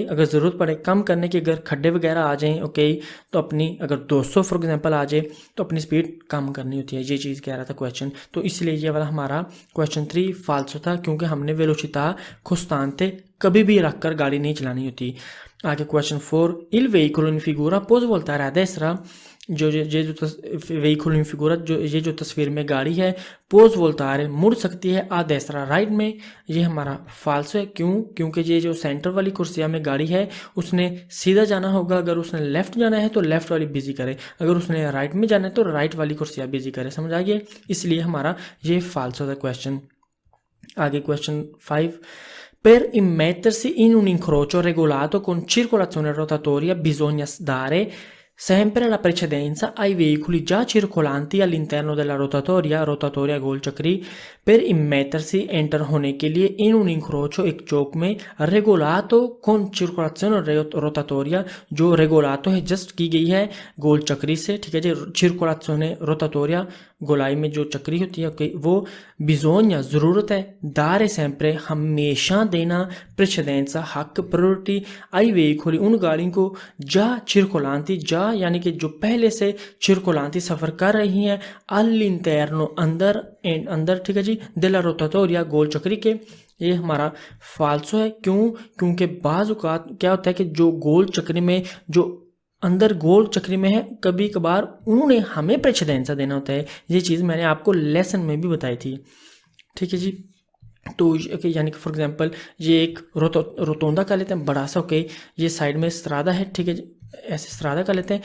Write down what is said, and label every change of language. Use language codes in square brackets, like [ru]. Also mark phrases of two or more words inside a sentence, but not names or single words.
[hi] अगर ज़रूरत पड़े कम करने की, अगर खड्डे वगैरह आ जाएं, ओके, तो अपनी अगर 200 [en] for example [hi] आ जाए तो अपनी स्पीड कम करनी होती है। ये चीज़ कह रहा था क्वेश्चन, तो इसलिए ये वाला हमारा क्वेश्चन 3 फाल्सो था, क्योंकि हमने [it] velocità costante [hi] कभी भी रख कर गाड़ी नहीं चलानी होती। आगे क्वेश्चन 4, [it] il veicolo in figura può svoltare a destra, जो veicolo in figura [hi] ये जो तस्वीर में गाड़ी है, [it] può svoltare [hi] मुड़ सकती है, [it] a destra [hi] राइट में, ये हमारा फाल्स है। क्यों? क्योंकि ये जो सेंटर वाली कुर्सिया में गाड़ी है उसने सीधा जाना होगा, अगर उसने लेफ्ट जाना है तो लेफ्ट वाली बिजी करे, अगर उसने राइट में जाना है तो राइट वाली कुर्सिया बिजी करे, समझ आ गया? इसलिए हमारा ये फाल्स होता है क्वेश्चन। आगे क्वेश्चन 5, [it] per immettersi in un incrocio regolato con circolazione rotatoria bisogna dare sempre la precedenza ai veicoli già circolanti all'interno della rotatoria [hi] गोल चक्री। [it] per immettersi [hi] एंटर होने के लिए [it] in un incrocio [hi] एक चौक में [it] regolato con circolazione rotatoria, [hi] जो regolato है जस्ट की गई है गोल चक्री से, ठीक है जी, [it] circolazione rotatoria [hi] गोलाई में जो चक्री होती है, ओके, वो bisogna जरूरत है, [it] dare sempre [hi] हमेशा देना, precedenza हक, प्रायोरिटी, [it] ai veicoli [hi] उन गाड़ियों को, [it] già circolanti [hi] जा यानी कि जो पहले से circolanti सफर कर रही हैं, all'interno अंदर, ठीक है जी, [it] della rotatoria [hi] गोल चक्री के। ये हमारा फाल्सो है। क्यों? क्योंकि बाज़ औक़ात क्या होता है कि जो गोल चक्री में, जो अंदर गोल चक्री में है, कभी कभार उन्होंने हमें प्रेसिडेंसा देना होता है। ये चीज़ मैंने आपको लेसन में भी बताई थी, ठीक है जी। तो यानी कि [en] for example [hi] ये एक रोतोंदा कर लेते हैं बड़ा सा, ओके, ये साइड में स्त्रादा है, ठीक है जी, ऐसे स्त्रादा कर लेते हैं।